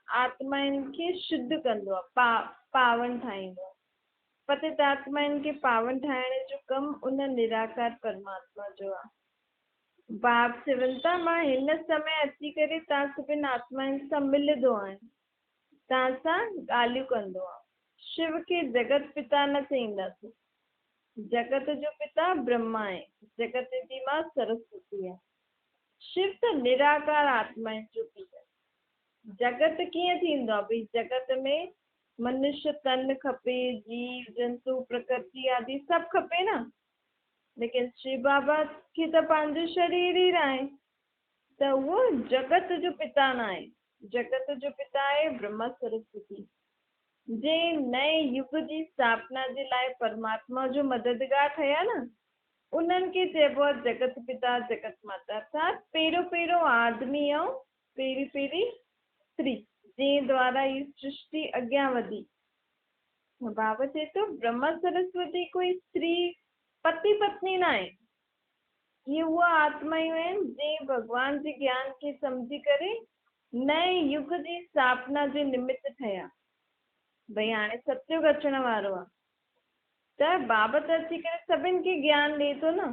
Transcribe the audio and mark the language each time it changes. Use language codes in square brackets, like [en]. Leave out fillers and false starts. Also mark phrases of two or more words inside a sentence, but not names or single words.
[sd] आत्माउनि खे शुद्ध कंदो आहे, पावन ठाहींदो आहे। पतित आत्माउनि खे पावन ठाहिण जो कमु उन निराकार परमात्मा जो आहे। बाप चवनि था मां हिन समय अची करे तव्हां सभिनि आत्माउनि सां मिलंदो आहियां, तव्हां सां ॻाल्हियूं कंदो आहे। शिव खे जगत पिता न चईंदासीं। जगत जो पिता ब्रह्मा आहे, जगत जी मां सरस्वती आहे। शिव त निराकार आत्माउनि जो पीउ आहे। जगत कीअं थींदो आहे? भई जगत में मनुष्य तन खपे, जीव जंतु प्रकृति आदि सभु खपे न। लेकिन शिव बाबा खे त पंहिंजो शरीर ई न आहे, त उहो जगत जो पिता न आहे। जगत जो पिता आहे ब्रह्मा सरस्वती। जे नए युग जी स्थापना जे लाइ परमात्मा जो मददगार ठहिया न, उन्हनि खे चइबो आहे जगत पिता जगत माता। अर्थात पहिरियों आदमी ऐं पहिरीं स्त्री, जंहिं द्वारा ही सृष्टि अॻियां वधी। बाबा चए थो ब्रह्मा सरस्वती कोई स्त्री पति पत्नी न आहे। ये उहा आत्मायूं आहिनि जंहिं भॻवान जे ज्ञान खे सम्झी करे नए युग जी स्थापना जे निमित्त ठहिया। भई हाणे सतयुग अचण वारो आहे, त बाबा त अची करे सभिनि खे ज्ञान ॾिए थो न।